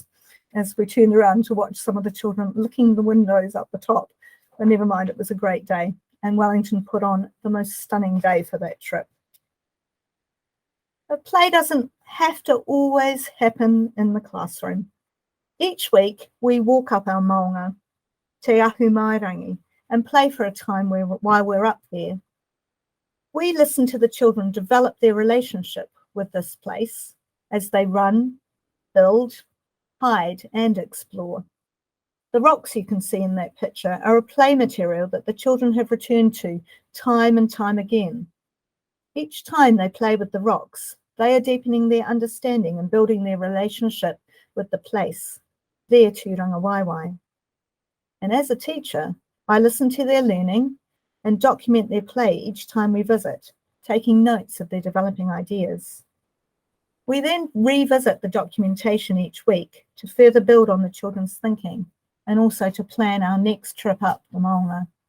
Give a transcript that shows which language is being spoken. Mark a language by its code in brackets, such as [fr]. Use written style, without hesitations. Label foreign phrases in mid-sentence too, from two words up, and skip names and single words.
[en] As we turned around to watch some of the children licking the windows up the top. But never mind, it was a great day. And Wellington put on the most stunning day for that trip. But play doesn't have to always happen in the classroom. Each week, we walk up our maunga, te ahu mairangi, and play for a time while we're up there. We listen to the children develop their relationship with this place as they run, build, hide, and explore. The rocks you can see in that picture are a play material that the children have returned to time and time again. Each time they play with the rocks, they are deepening their understanding and building their relationship with the place, their [mi] tūranga waiwai. [en] And as a teacher, I listen to their learning and document their play each time we visit, taking notes of their developing ideas. We then revisit the documentation each week to further build on the children's thinking and also to plan our next trip up the maunga.